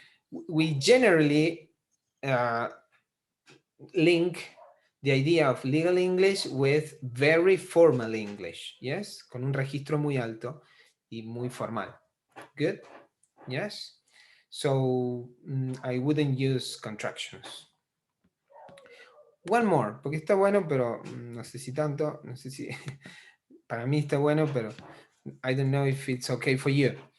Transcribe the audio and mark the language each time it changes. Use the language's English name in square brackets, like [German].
[English] We generally link the idea of legal English with very formal English. Yes. [Spanish] Con un registro muy alto y muy formal. [English] Good. Yes. So I wouldn't use contractions. One more, [Spanish] porque está bueno, pero no sé si tanto, no sé si para mí está bueno, pero [English] I don't know if it's okay for you.